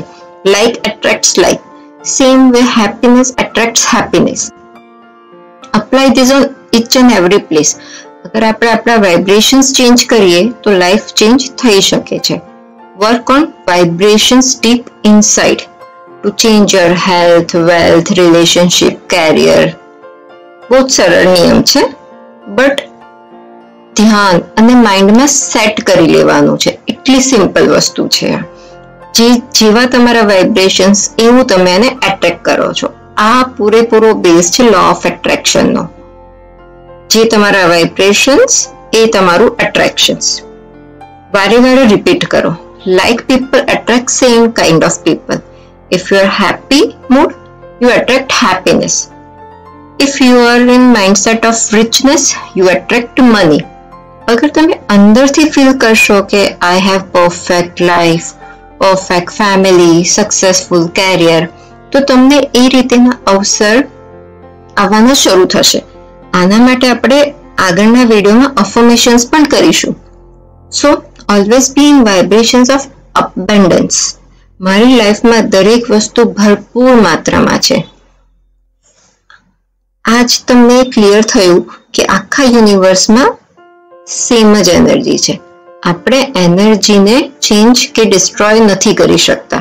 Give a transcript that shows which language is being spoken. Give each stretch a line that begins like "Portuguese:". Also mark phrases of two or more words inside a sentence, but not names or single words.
English: Like attracts like, same way happiness attracts happiness. Apply this on each and every place.
Gujarati: અગર આપણે આપણા વાઇબ્રેશન્સ ચેન્જ કરીએ તો લાઈફ ચેન્જ થઈ શકે છે.
English: work on vibrations deep inside to change your health, wealth, relationship, career.
Gujarati: બહુ સરળ નિયમ છે, બટ ધ્યાન અને માઇન્ડમાં સેટ કરી લેવાનું છે. એટલી સિમ્પલ વસ્તુ છે. જેવા તમારા વાઇબ્રેશન્સ એવું તમે એને એટ્રેક્ટ કરો છો. આ પૂરેપૂરો બેઝ છે
English: law of attractionનો.
Gujarati: જે તમારા વાઇબ્રેશન્સ એ તમારું એટ્રેક્શન્સ. વારે વારે રિપીટ કરો.
English: Like people attract same kind of people. If you are happy mood, you attract happiness. If you are in mindset of richness, you attract money.
Gujarati: અગર તમે અંદરથી ફીલ કરશો કે
English: I have perfect life, perfect family, successful career,
Gujarati: તો તમને એ રીતેના અવસર આવવાના શરૂ થશે. આના માટે આપણે આગળના વિડીયોમાં અફર્મેશન્સ પણ કરીશું.
English: So always be in vibrations of abundance.
Gujarati: મારી લાઈફમાં દરેક વસ્તુ ભરપૂર માત્રામાં છે. આજ તમને ક્લિયર થયું કે આખા યુનિવર્સમાં સેમ જ એનર્જી છે. આપણે એનર્જીને ચેન્જ કે ડિસ્ટ્રોય નથી કરી શકતા.